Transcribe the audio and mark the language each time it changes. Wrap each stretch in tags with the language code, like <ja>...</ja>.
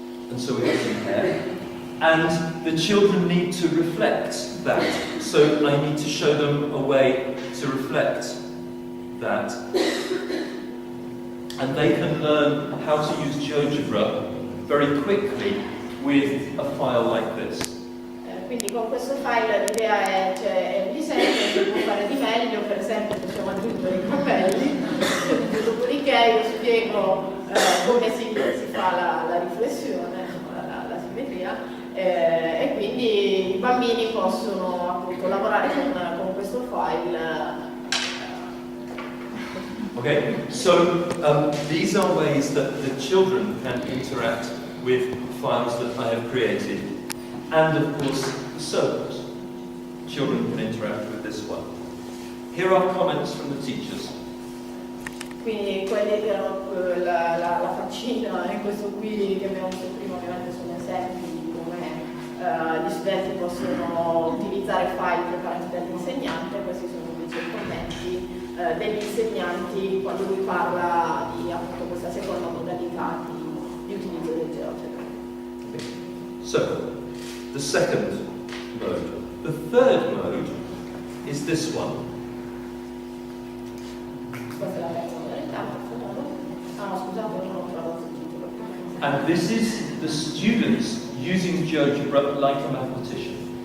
<en>And so we have some hair. And the children need to reflect that. So I need to show them a way to reflect that. And they can learn how to use GeoGebra very quickly with a file like this.</en> <it>Quindi con questo file l'idea è un disegno che si può fare di meglio, per esempio possiamo aggiungere i capelli, dopodiché io spiego come si fa la riflessione, la simmetria, e quindi i bambini possono appunto lavorare con questo file.</it> <en>Okay, so these are ways that the children can interact with files that I have created. And of course, the servers. Children can interact with this one. Here are comments from the teachers.</en> <it>Quindi quelli che erano la faccina e questo qui che abbiamo visto prima ovviamente sono esempi di come gli studenti possono utilizzare file preparati dall'insegnante. Questi sono invece i commenti degli insegnanti quando lui parla di appunto questa seconda modalità di utilizzo del GeoGebra.</it> <en>So, the second mode. The third mode is this one.</en> <it>Questa è la terza modalità, scusate, non ho tradotto il titolo.</it> <en>And this is the students using GeoGebra like a mathematician.</en>